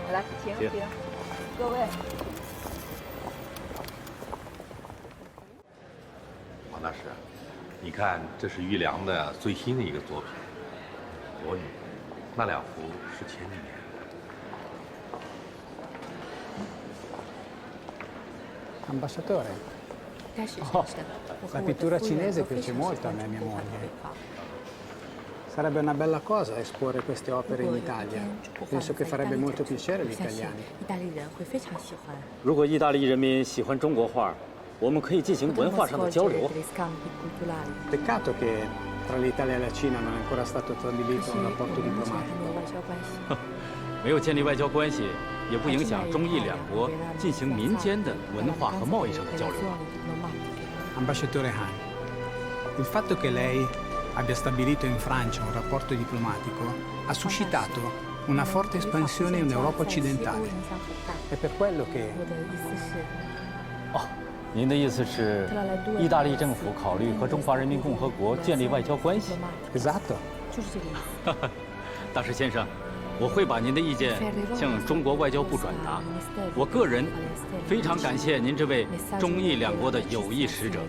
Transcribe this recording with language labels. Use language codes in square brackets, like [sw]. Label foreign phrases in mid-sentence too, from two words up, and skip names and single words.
[zh] 来，请，各位。黄大使，你看，这是玉良的最新的一个作品《裸女》。那2幅是前几年 [it] 的。Ambasciatore. La pittura cinese piace molto a me e mia moglie. Sarebbe una bella cosa esporre queste opere in Italia. Penso che farebbe molto piacere agli italiani. [zh] 意大利人会非常喜欢。如果意大利人民喜欢中国画，我们可以进行文化上的交流。 [it] Peccato che tra l'Italia e la Cina non è ancora stato stabilito un rapporto diplomatico. [zh] 没有建立外交关系，也不影响中意两国进行民间的文化和贸易上的交流。 [it] Ambasciatore Han, il fatto che lei abbia stabilito in Francia un rapporto diplomatico ha suscitato una forte espansione in Europa occidentale. È per quello che... [zh] 您的意思是，意大利政府考虑和中华人民共和国建立外交关系？ [it] Esatto. [zh] 就是这个意思。大使先生，我会把您的意见向中国外交部转达。我个人非常感谢您这位中意两国的友谊使者。